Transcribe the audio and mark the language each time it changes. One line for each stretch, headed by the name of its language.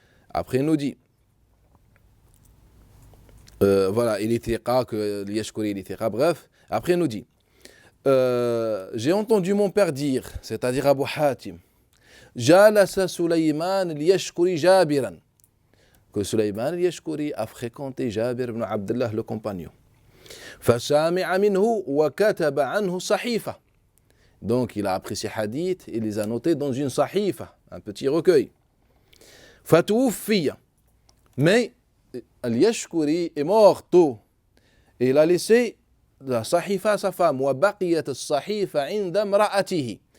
French: Après, il nous dit voilà, il était que l'Yashkuri, il était bref. Après, il nous dit j'ai entendu mon père dire, c'est-à-dire Abu Hatim, Jalasa Sulayman al-Yashkuri Jabiran, que Sulayman al-Yashkuri a fréquenté Jabir ibn Abdullah le compagnon.
Arabic: فسامع منه وكتب عنه صحيفة.
French: Donc il a appris ces hadiths, il les a notés dans une sahifa, un petit recueil.
Arabic: فتوفي.
French: Mais al-Yashkuri est mort tôt. Et il a laissé la sahifa à sa femme.
Arabic: وبقيت الصحيفة عند امرأته.